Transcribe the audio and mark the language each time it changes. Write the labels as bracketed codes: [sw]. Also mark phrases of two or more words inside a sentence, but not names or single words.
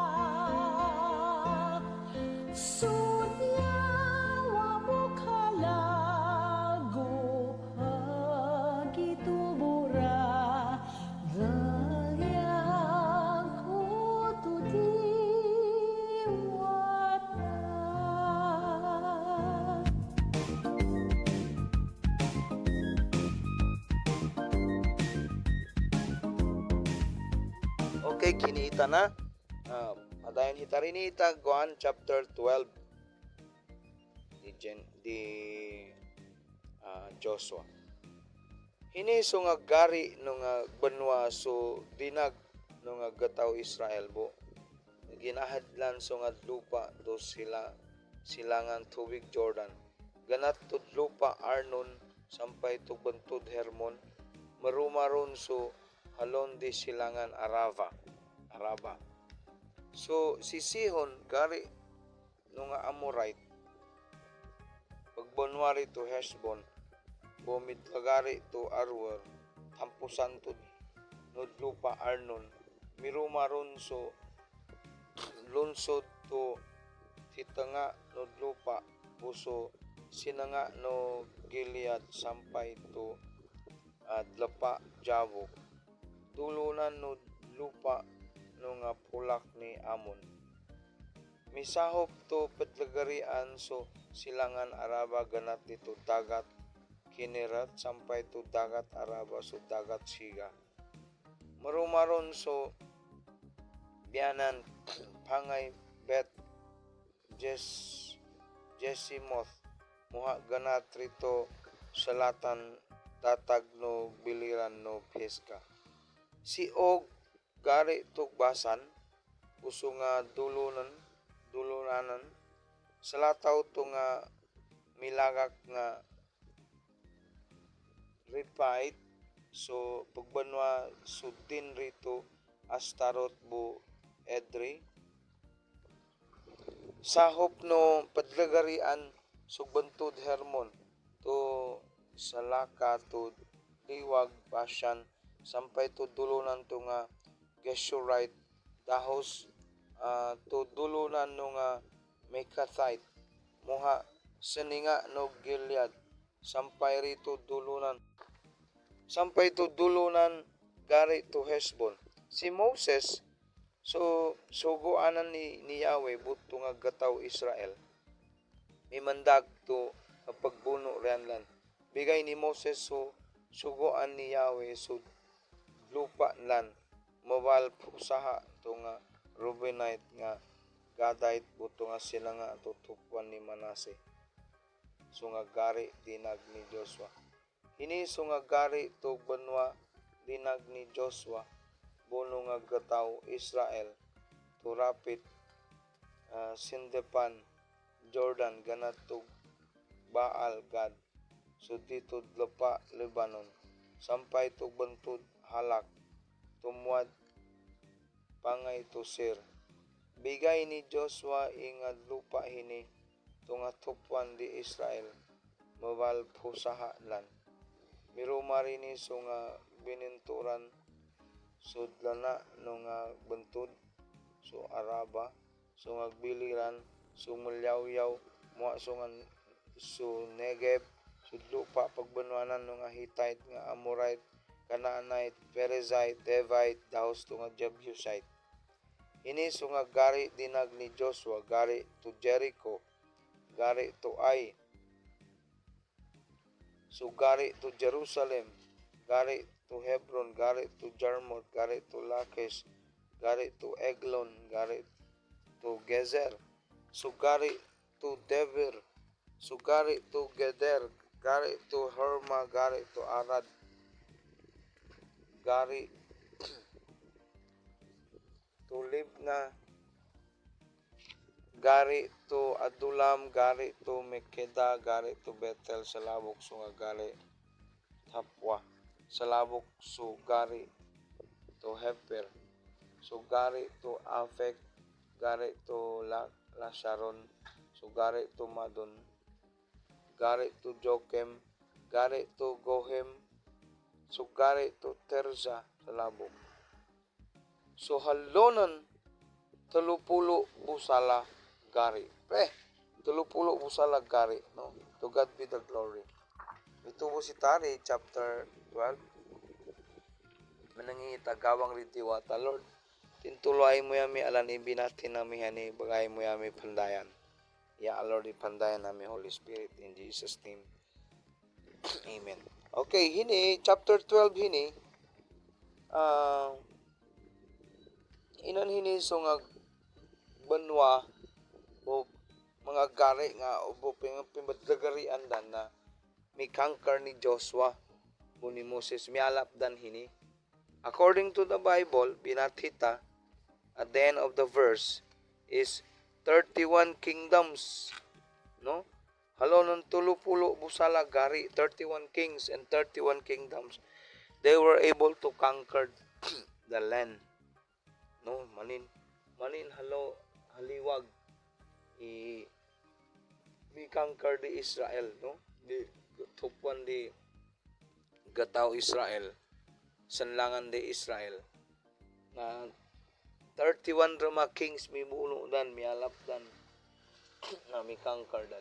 [tbw] Sunyawa bukhalag, o pagitubura, galyago to diwata. Okay, kinita na. Adayon hitarinita, Juan chapter 12. Joshua. Hiniso nga gari no nga banwa so dinag no nga gataw Israel bo. Ginahadlan so nga lupa do silangan tubig Jordan. Ganat tud lupa Arnon sampay tugbantod Hermon. Marumaron so halon di silangan Araba. So si Sihon gari no nga Amorite pagbonwari to Heshbon bumid lagari to Arwer tampusan to nudlupa Arnon mirumaron so lunsod to titanga nudlupa buso sinanga no Gilead sampay to Adlapa Jabok tulunan no lupa no nga pulak ni Amon. Misahop to petlagarian so silangan Araba ganat dito dagat Kinerat sampay to dagat Araba so dagat Siga. Marumaron so biyanan pangay Bet Jesimoth muha ganat rito salatan tatag no biliran no Peska. Si Og gari tugbasan uso nga dulunanan salataw to nga milagak nga Repite. So pagbanwa sudin rito Astarot bu Edrei. Sahop no padlagarian sugbantod Hermon to Salaka to Liwag Bashan sampay to dulunan to nga Geshurite dahos to dulunan no nga Mekathite muha seninga no Gilead sampay rito dulunan gari to Hesbon. Si Moses so suguanan ni Yahweh buto nga gataw Israel. Mimandag to pagbuno rianlan. Bigay ni Moses so suguan ni Yahweh so lupa lan mobile pusaha to nga Rubenite nga Gadite buto nga sila nga tutupuan ni Manase. So nga gari dinag ni Joshua. Ini so nga gari to banwa dinag ni Joshua bono nga gataw Israel to rapid Sindepan Jordan ganat to Baal Gad so dito lupa Lebanon sampay to bantod Halak tumuad pangay to Sir. Bigay ni Joshua ingad lupa hini to nga tupuan di Israel mabal pusaha lan. Miruma rini so nga bininturan sudlana no nga bantod so Araba so nga biliran so mulyaw-yaw mo so nga so Negev so lupa pagbanwanan no nga Hittite nga Amorite Canaanite Perizzite Devite dahos to nga Jebusite. Ini so nga gari dinag ni Joshua gari to Jericho gari to Ai so gari to Jerusalem, gari to Hebron, gari to Jarmuth, gari to Lachish, gari to Eglon, gari to Gezer, so gari to Debir, so gari to Geder, gari to Herma, gari to Arad, gari to Libna, gari to Adulam, gari to Mekeda, gari to Bethel, salabok so nga gari Tapwa, salabok so gari to Hefer, so gari to Afek, gari to Lasharon, so gari to Madon, gari to Jokem, gari to Gohem, so gari to Terza, salabok. So halonan 30 busala gari. Tulupulo busala gari, [en] no? To God be the glory. [tl] Ito po si Tari, chapter 12. [tbw] Manangita gawang ritiwata, Lord. Tintuloy mo yami alan ibinatin nami hani, bagay mo yami pandayan. Ya, Lord, ipandayan nami, [en] Holy Spirit, in Jesus' name. [tbw] Amen. Okay, hini, chapter 12 hini, inan hini so nga banwa o mga gari nga ubo pimbadagarian dan na may conquer ni Joshua o ni Moses mialap dan hini. [en] According to the Bible, binatita at the end of the verse is 31 kingdoms, no? [tbw] Halonon 30 busala gari, [en] 31 kings and 31 kingdoms. They were able to conquer the land. [tbw] No, manin haliwag mi conquer di Israel, no? Di tupuan di gataw Israel, sanlangan di Israel. Na 31 rama kings mi buno dan mialap dan na mi conquer dan.